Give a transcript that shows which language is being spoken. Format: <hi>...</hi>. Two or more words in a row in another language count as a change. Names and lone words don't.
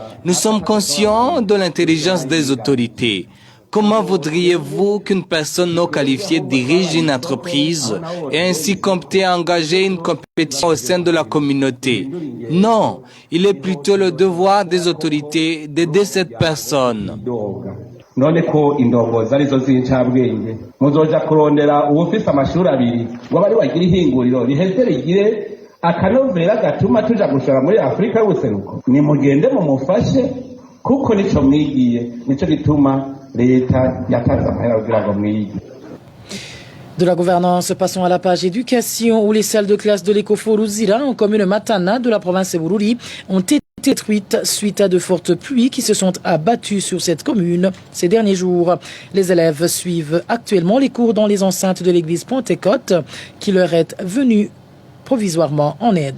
<fr>Nous sommes conscients de l'intelligence des autorités. Comment voudriez-vous qu'une personne non qualifiée dirige une entreprise et ainsi compter à engager une compétition au sein de la communauté? Non, il est plutôt le devoir des autorités d'aider cette personne.</fr> <rn>none ko indongozi arizo z'incabwenge muzoja kurondera uwufise amashuri abiri ngo bari wagira ihinguriro riheze rigire akanovera gatuma tuja gushora muri Afrika y'ubuseruko nimugende mumufashe kuko nico mwigiye nico gituma leta yatanze amahera kugira ngo mwige.</rn> <fr>De la gouvernance, passons à la page éducation où les salles de classe de l'Ecofo Luzira en commune Matana de la province de Bururi ont été détruites suite à de fortes pluies qui se sont abattues sur cette commune ces derniers jours. Les élèves suivent actuellement les cours dans les enceintes de l'église Pentecôte qui leur est venue provisoirement en aide.</fr>